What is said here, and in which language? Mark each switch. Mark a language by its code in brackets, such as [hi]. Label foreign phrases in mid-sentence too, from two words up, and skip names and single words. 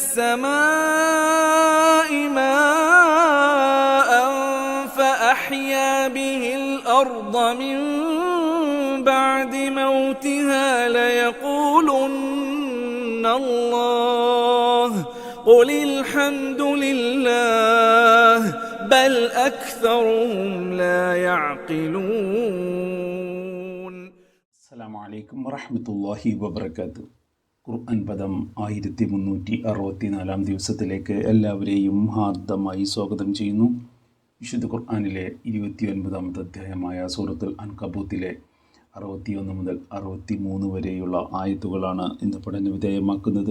[ar] السماء ماء فأحيا به الأرض من بعد موتها ليقولن الله قل الحمد لله بل أكثرهم لا يعقلون. السلام عليكم ورحمة الله وبركاته. [ml] ഖുർആൻ പദം 1364 ദിവസത്തിലേക്ക് എല്ലാവരെയും ഹാർദമായി സ്വാഗതം ചെയ്യുന്നു. വിശുദ്ധ ഖുർആനിലെ 29ാമത്തെ അധ്യായമായ സൂറത്തുൽ അൻകബൂത്തിലെ 61 മുതൽ 63 വരെയുള്ള ആയത്തുകളാണ് ഇന്ന് പഠന വിധേയമാക്കുന്നത്.